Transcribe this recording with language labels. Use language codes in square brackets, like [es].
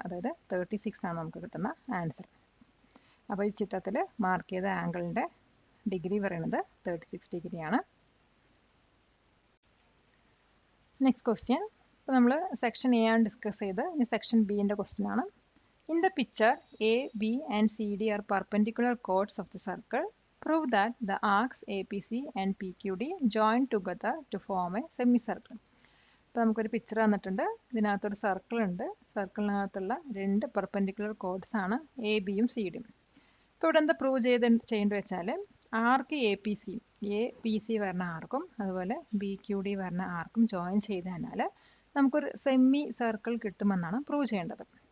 [ml] അതായത് 36 ആണ് നമുക്ക് കിട്ടുന്ന ആൻസർ. അപ്പോൾ ഈ ചിത്രത്തിൽ മാർക്ക് ചെയ്ത ആംഗിളിൻ്റെ ഡിഗ്രി പറയുന്നത് 36 ഡിഗ്രിയാണ്. Next question. അപ്പോൾ നമ്മൾ സെക്ഷൻ എ ആണ് ഡിസ്കസ് ചെയ്ത്, ഇനി സെക്ഷൻ ബിൻ്റെ ക്വസ്റ്റ്യൻ ആണ്. [en] In the picture, A, B and CD are perpendicular chords of the circle. Prove that the arcs APC and PQD join together to form a semicircle. [ml] അപ്പോൾ നമുക്കൊരു picture തന്നിട്ടുണ്ട്. ഇതിനകത്തൊരു circle ഉണ്ട്. സർക്കിളിനകത്തുള്ള 2 perpendicular codes ആണ് A ബിയും C ഡിയും. ഇപ്പോൾ ഇവിടെ എന്താ പ്രൂവ് ചെയ്യേണ്ടത് വെച്ചാൽ ആർക്ക് എ പി സി വരുന്ന ആർക്കും അതുപോലെ ബി ക്യു ഡി വരുന്ന ആർക്കും ജോയിൻ ചെയ്ത് കഴിഞ്ഞാൽ നമുക്കൊരു സെമി സർക്കിൾ കിട്ടുമെന്നാണ് പ്രൂവ് ചെയ്യേണ്ടത്.